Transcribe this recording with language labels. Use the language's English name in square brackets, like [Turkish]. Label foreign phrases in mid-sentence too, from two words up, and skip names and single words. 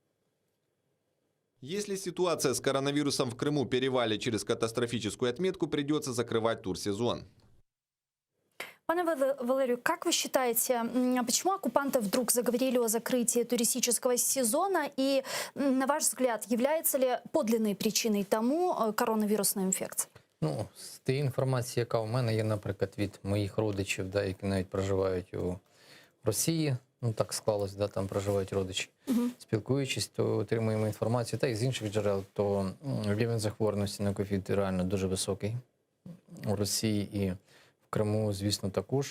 [Russian] Если ситуация с коронавирусом в Крыму перевалит через катастрофическую отметку, придется закрывать турсезон. Пане Валерию, как вы считаете, почему оккупанты вдруг заговорили о закрытии туристического сезона? И, на ваш взгляд, является ли подлинной причиной тому коронавирусная инфекция? [Ukrainian] Ну, з тієї інформації, яка у мене є, наприклад, від моїх родичів, да, які навіть проживають у Росії, ну так склалось, да, там проживають родичі. Спілкуючись, то отримуємо інформацію, та й з інших джерел, то рівень захворюваності на ковід реально дуже високий у Росії і в Криму, звісно, також.